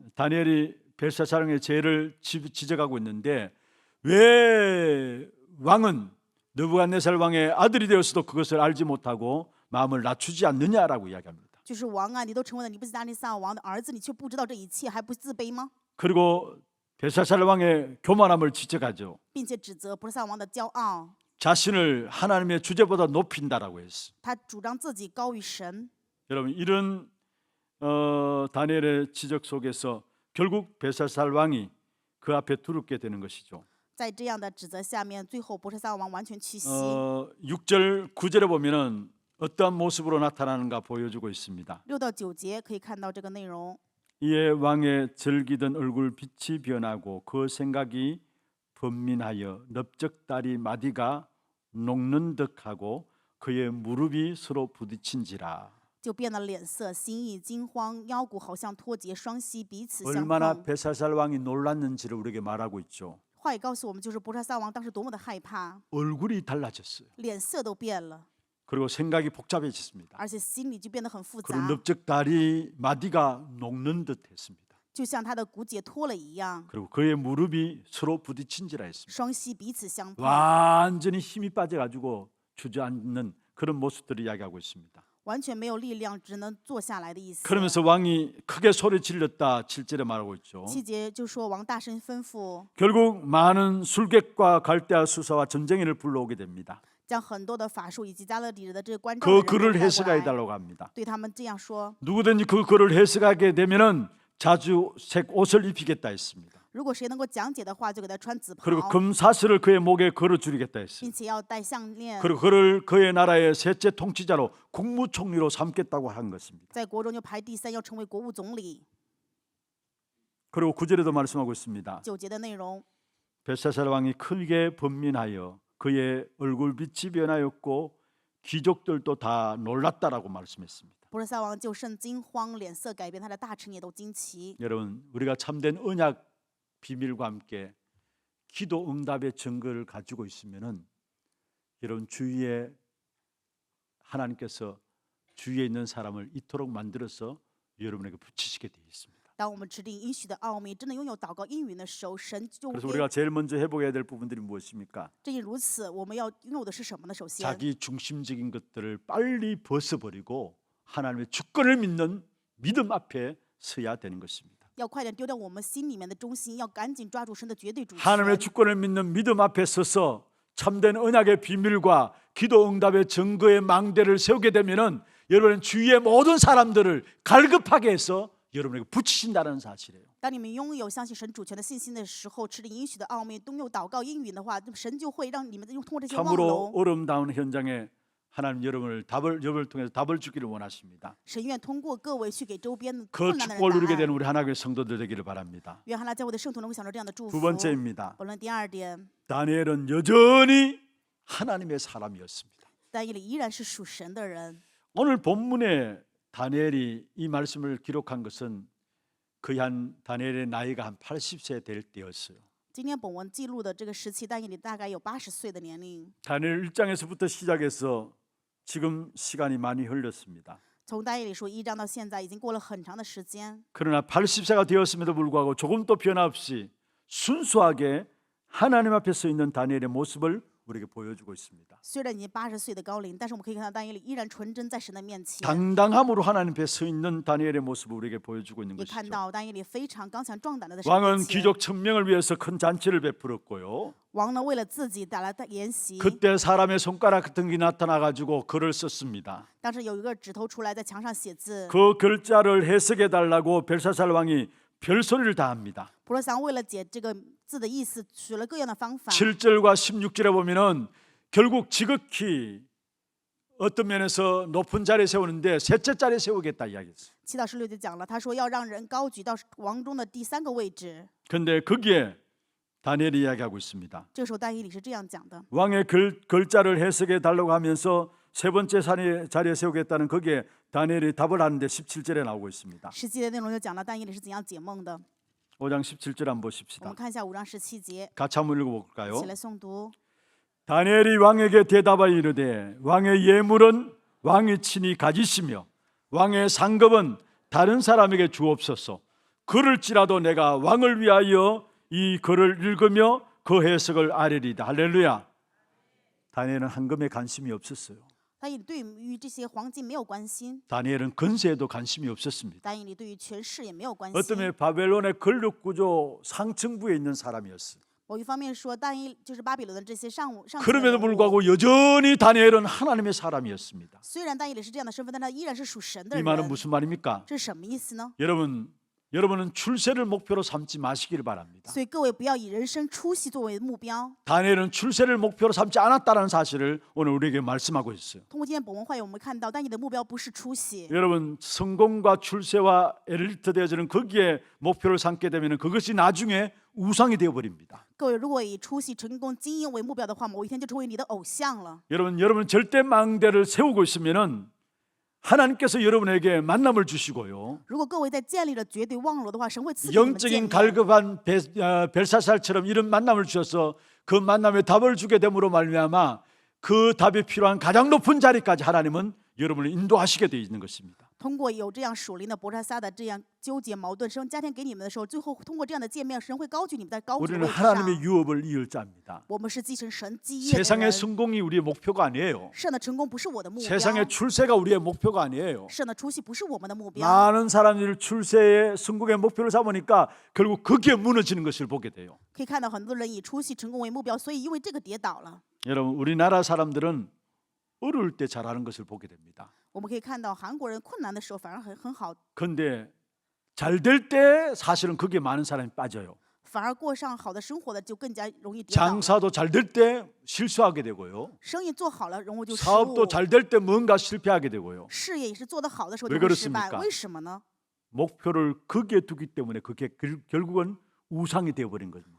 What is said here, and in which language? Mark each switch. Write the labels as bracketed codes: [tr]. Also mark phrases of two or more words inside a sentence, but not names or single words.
[ko] 다니엘이 벨사살왕의 죄를 지적하고 있는데 왜 왕은 느부갓네살 왕의 아들이 되었어도 그것을 알지 못하고 마음을 낮추지 않느냐라고 이야기합니다. [zh] 就是王啊，你都成为了尼布甲尼撒王的儿子，你却不知道这一切，还不自卑吗？ [ko] 그리고 벨사살 왕의 교만함을 지적하죠. [zh] 并且指责伯特撒王的骄傲， [ko] 자신을 하나님의 주제보다 높인다라고 했어. [zh] 他主张自己高于神。 [ko] 여러분 이런 다니엘의 지적 속에서 결국 벨사살 왕이 그 앞에 두렵게 되는 것이죠. [zh] 在这样的指责下面，最后伯特撒王完全屈膝。 [ko] 6절 9절에 보면은 어떠한 모습으로 나타나는가 보여주고 있습니다. [zh] 6 到9节可以看到这个内容。 [ko] 이에 왕의 즐기던 얼굴 빛이 변하고 그 생각이 번민하여 넓적다리 마디가 녹는 듯하고 그의 무릎이 서로 부딪힌지라. [zh] 就变了脸色，心意惊慌，腰骨好像脱节，双膝彼此相 [ko] 얼마나 [zh] 碰。 [ko] 벨사살 왕이 놀랐는지를 우리에게 말하고 있죠. [zh] 话也告诉我们，就是伯特撒王当时多么的害怕， [ko] 얼굴이 달라졌어요. [zh] 脸色都变了， [ko] 그리고 생각이 복잡해졌습니다. [zh] 而且心里就变得很复 [ko] 그리고 [zh] 杂， [ko] 넓적다리 마디가 녹는 듯했습니다. [zh] 就像他的骨节脱了一样， [ko] 그리고 그의 무릎이 서로 부딪힌지라 했습니다. [zh] 双膝彼此相碰， [ko] 완전히 힘이 빠져가지고 주저앉는 그런 모습들을 이야기하고 있습니다. [zh] 完全没有力量，只能坐下来的意思。 [ko] 그러면서 왕이 크게 소리 질렀다 7절에 말하고 있죠. [zh] 7 节就说王大声吩咐， [ko] 결국 많은 술객과 갈대아 수사와 전쟁인을 불러오게 됩니다. [zh] 将很多的法术以及加勒底人的这个关照 [ko] 그 [zh] 的人都 [ko] 글을 [zh] 带过 [ko] 해석해 [zh] 来， [ko] 달라고 합니다. [zh] 对他们这样说： [ko] 누구든지 그 글을 해석하게 되면은 자주색 옷을 입히겠다 했습니다. [zh] 如果谁能够讲解的话，就给他穿紫袍， [ko] 그리고 금사슬을 그의 목에 걸어 주리겠다 했어요. [zh] 并且要戴项链， [ko] 그리고 그를 그의 나라의 셋째 통치자로 국무총리로 삼겠다고 한 것입니다. [zh] 在国中就排第3，要成为国务总理。 [ko] 그리고 9절에도 말씀하고 있습니다. [zh] 9 节的内容， [ko] 벨사살 왕이 크게 번민하여 그의 얼굴빛이 변하였고 귀족들도 다 놀랐다라고 말씀했습니다. [zh] 伯特撒王就甚惊慌，脸色改变，他的大臣也都惊奇。 [ko] 여러분 우리가 참된 언약 비밀과 함께 기도 응답의 증거를 가지고 있으면은 여러분 주위에 하나님께서 주위에 있는 사람을 이토록 만들어서 여러분에게 붙이시게 되어 있습니다. [zh] 当我们指定应许的奥秘，真的拥有祷告应允的时候，神就 [ko] 그래서 [zh] 会 [ko] 우리가 제일 먼저 회복해야 될 부분들이 무엇입니까? [zh] 正因如此，我们要拥有的是什么呢？首先， [ko] 자기 중심적인 것들을 빨리 벗어버리고 하나님의 주권을 믿는 믿음 앞에 서야 되는 것입니다. [zh] 要快点丢掉我们心里面的中心，要赶紧抓住神的绝对主权。 [ko] 하나님의 주권을 믿는 믿음 앞에 서서 참된 언약의 비밀과 기도 응답의 증거의 망대를 세우게 되면은 여러분은 주위의 모든 사람들을 갈급하게 해서 여러분에게 붙이신다는 사실이에요. [zh] 当你们拥有相信神主权的信心的时候，持定应许的奥秘，拥有祷告应允的话，神就会让你们通过这些望 [ko] 참으로 [zh] 楼， [ko] 어려움다운 현장에 하나님 여러분을 통해서 답을 주기를 원하십니다. [zh] 神愿通过各位去给周边 [ko] 그 [zh] 困难的 [ko] 축복을 [zh] 人 [ko] 누리게 [zh] 答 [ko] 되는 [zh] 案。 [ko] 우리 하나님의 성도들 되기를 바랍니다. [zh] 愿哈拉教会的圣徒能够享受这样的祝 [ko] 두 [zh] 福。 [ko] 번째입니다. [zh] 本论第2点， [ko] 다니엘은 여전히 하나님의 사람이었습니다. [zh] 但以理依然是属神的人。 [ko] 오늘 본문에 다니엘이 이 말씀을 기록한 것은 거의 한 다니엘의 나이가 한 80세 될 때였어요. [zh] 今天本文记录的这个时期，但以理大概有80岁的年龄。 [ko] 다니엘 1장에서부터 시작해서 지금 시간이 많이 흘렀습니다. [zh] 从但以理书1章到现在，已经过了很长的时间。 [ko] 그러나 80세가 되었음에도 불구하고 조금도 변화 없이 순수하게 하나님 앞에 서 있는 다니엘의 모습을 우리에게 보여주고 있습니다. [zh] 虽然已经80岁的高龄，但是我们可以看到但以理依然纯真在神的面前， [ko] 당당함으로 하나님 앞에 서 있는 다니엘의 모습을 우리에게 보여주고 있는 [zh] 也看 [ko] 것이죠. [zh] 到但以理非常刚强壮胆的在神面 [ko] 왕은 [zh] 前。 [ko] 귀족 1000명을 위해서 큰 잔치를 베풀었고요. [zh] 王呢，为了自己带来的筵席， [ko] 그때 사람의 손가락 같은 게 나타나가지고 글을 썼습니다. [zh] 当时有一个指头出来在墙上写字， [ko] 그 글자를 해석해 달라고 벨사살 왕이 별소리를 다 합니다. [zh] 伯罗祥为了解这个字的意思，取了各样的方法。 [ko] 7절과 16절에 보면은 결국 지극히 어떤 면에서 높은 자리에 세우는데 셋째 자리에 세우겠다 이야기했어요. [zh] 7 到16节讲了，他说要让人高举到王中的第3个位置。 [ko] 그런데 거기에 다니엘이 이야기하고 있습니다. [zh] 这个时候但以理是这样讲的： [ko] 왕의 글자를 해석해 달라고 하면서 세 번째 자리에 세우겠다는 거기에 다니엘이 답을 하는데 17절에 나오고 있습니다. [zh] 实际的内容就讲了但以理是怎样解梦的。 [ko] 5장 17절 한번 [zh] 我 [ko] 보십시다. [zh] 们看一下5章17节， [ko] 같이 한번 [zh] 一 [ko] 읽어볼까요? [zh] 起来诵读。 [ko] 다니엘이 왕에게 대답하여 이르되 왕의 예물은 왕이 친히 가지시며 왕의 상급은 다른 사람에게 주옵소서. 그럴지라도 내가 왕을 위하여 이 글을 읽으며 그 해석을 아뢰리다. 할렐루야. 다니엘은 황금에 관심이 없었어요. [zh] 但以理对于这些黄金没有关心， [ko] 다니엘은 근세에도 관심이 없었습니다. [zh] 但以理对于权势也没有关心。 [ko] 어떤 면에 바벨론의 권력 구조 상층부에 있는 사람이었어요. [zh] 某一方面说，但以就是巴比伦的这些上层的 [ko] 그럼에도 [zh] 人物 [ko] 불구하고 여전히 다니엘은 하나님의 사람이었습니다. [zh] 虽然但以理是这样的身份，但他依然是属神的 [ko] 이 [zh] 人。 [ko] 말은 무슨 말입니까? [zh] 这是什么意思呢？ [ko] 여러분은 출세를 목표로 삼지 마시기를 바랍니다. [zh] 所以各位不要以人生出息作为目标。 [ko] 다니엘은 출세를 목표로 삼지 않았다는 사실을 오늘 우리에게 말씀하고 있어요. [zh] 通过今天本文会，我们看到但以理的目标不是出息。 [ko] 여러분 성공과 출세와 엘리트 되어지는 거기에 목표를 삼게 되면 그것이 나중에 우상이 되어버립니다. [zh] 各位如果以出息、成功、精英为目标的话，某一天就成为你的偶像了。 [ko] 여러분 절대 망대를 세우고 있으면은 하나님께서 여러분에게 만남을 주시고요. [zh] 如果各位在建立了绝对望楼的话，神会赐给你们见 [ko] 영적인 [zh] 面。 [ko] 갈급한 벨사살처럼 이런 만남을 주셔서 그 만남에 답을 주게 됨으로 말미암아 그 답이 필요한 가장 높은 자리까지 하나님은 여러분을 인도하시게 되어 있는 것입니다. [zh] 通过有这样属灵的伯沙撒的这样纠结矛盾，神加添给你们的时候，最后通过这样的见面，神会高举你们在高举的 [ko] 우리는 [zh] 位置 [ko] 하나님의 [zh] 上。 [ko] 유업을 이을 자입니다. [zh] 我们是继承神基业的 [ko] 세상의 [zh] 人。 [ko] 성공이 우리의 목표가 아니에요. [zh] 世上的成功不是我的目标， [ko] 세상의 출세가 우리의 목표가 아니에요. [zh] 世上的出息不是我们的目标。 [ko] 많은 사람들이 출세의 성공의 목표를 삼으니까 결국 거기에 무너지는 것을 보게 돼요. [zh] 可以看到很多人以出息成功为目标，所以因为这个跌倒了。 [ko] 여러분 우리나라 사람들은 어려울 때 잘하는 것을 보게 됩니다. [zh] 我们可以看到韩国人困难的时候反而很好， [ko] 그런데 잘 될 때 사실은 거기에 많은 사람이 빠져요. [zh] 反而过上好的生活的就更加容易跌倒了。 [ko] 장사도 잘 될 때 실수하게 되고요. [zh] 生意做好了，容易就失误 [ko] 사업도 。 잘 될 때 뭔가 실패하게 되고요. [zh] 事业也是做得好的时候 [ko] 왜 [zh] 就会失败， [ko] 그렇습니까? [zh] 为什么呢？ [ko] 목표를 거기에 두기 때문에 그게 결국은 우상이 되어버린 겁니다.